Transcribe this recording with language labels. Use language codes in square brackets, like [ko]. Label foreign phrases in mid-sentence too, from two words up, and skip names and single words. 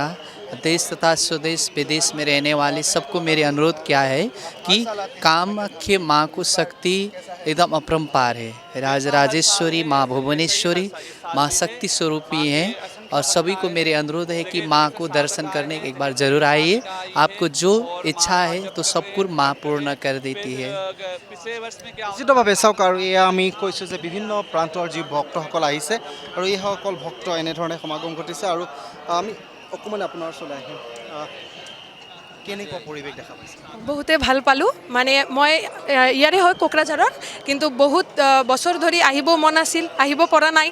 [hi] देश तथा स्वदेश विदेश में रहने वाले सबको मेरे अनुरोध क्या है कि कामाख्या माँ को शक्ति एकदम अपरंपार है। राजराजेश्वरी माँ भुवनेश्वरी माँ शक्ति स्वरूपी हैं और सभी को मेरे अनुरोध है कि माँ को दर्शन करने एक बार जरूर आइए। आपको जो इच्छा है तो सब कुछ माँ पूर्ण कर देती है। [as] নিশ্চিতভাৱে চাওক আৰু এয়া আমি কৈছোঁ যে বিভিন্ন প্ৰান্তৰ যি ভক্তসকল আহিছে আৰু এইসকল ভক্ত এনেধৰণে সমাগম ঘটিছে আৰু আমি অকণমান আপোনাৰ ওচৰলৈ আহিম। কেনেকুৱা পৰিৱেশ দেখা পাইছে? বহুতে ভাল পালোঁ। মানে মই ইয়াৰে হয় কোকৰাঝাৰৰ, কিন্তু বহুত বছৰ ধৰি আহিব মন আছিল, আহিব পৰা নাই।